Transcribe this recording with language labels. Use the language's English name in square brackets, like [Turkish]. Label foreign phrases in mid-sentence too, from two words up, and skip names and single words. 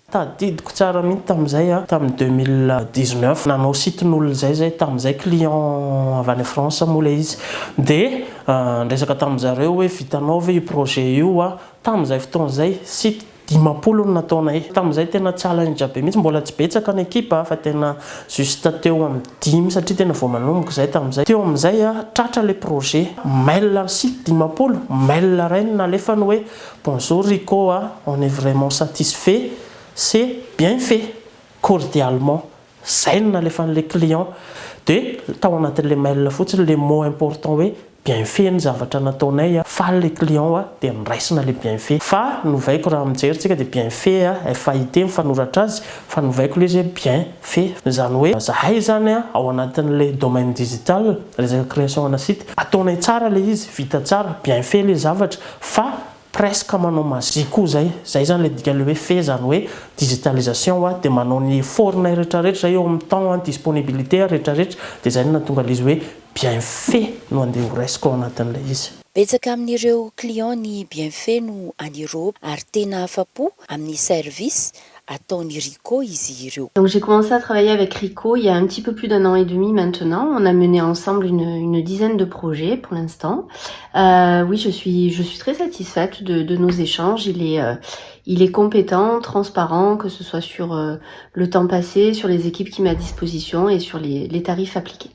[Malagasy] Tadidiko tsara mihitsy tamin'izay tamin'ny 2019 nanao sitin'olona zay tamin'izay client avy any France moa le izy dia nresaka tamin'zareo hoe vitanao ve io projet io tamin'izay fotoan'izay site 10 no nataonay. Tamin'izay tena challenge be mihitsy, mbola tsy betsaka ny ekipa fa tena juste teo amin'ny 10 satria tena vao manomboka zay tamin'izay. Teo amin'izay tratra le projet, mail site 10 mail rainy nalefany hoe [French] bonjour Rico, on est vraiment satisfait, c'est bien fait cordialement. [Malagasy] Zay no nalefan'le client dia tao anatin'le mail fotsiny [French] le mot important [Malagasy] hoe bienfait ny zavatra nataonay faly le client dia niraisina le bienfait fa novaiko raha mijery dia bienfait FAIT mifanoratra azy fa novaiko le izy bienfait zany hoe zahay zany ao anatin'le [French] domaine digital [Malagasy] resaka création ana site ataonay tsara le izy vita tsara bienfait le zavatra fa presque manao magie koa zay zany le dika le hoe fait zany hoe digitalisation dia manao ny fornay rehetrarehetra eo amin'ny [French] temps disponibilité [Malagasy] rehetrarehetra dia zay nahatonga le izy hoe bienfait no andeha ho raisiko ao anatin'le izy. Betsaka amin'ireo client ny bienfait no any Europe ary tena afapo amin'ny service ataony Rico izy ireo. [French] Donc j'ai commencé à travailler avec Rico il y a un petit peu plus d'1 an et demi maintenant. On a mené ensemble une dizaine de projets pour l'instant. Oui, je suis très satisfaite de nos échanges. Il est compétent, transparent, que ce soit sur le temps passé, sur les équipes qu'il met à disposition et sur les tarifs appliqués.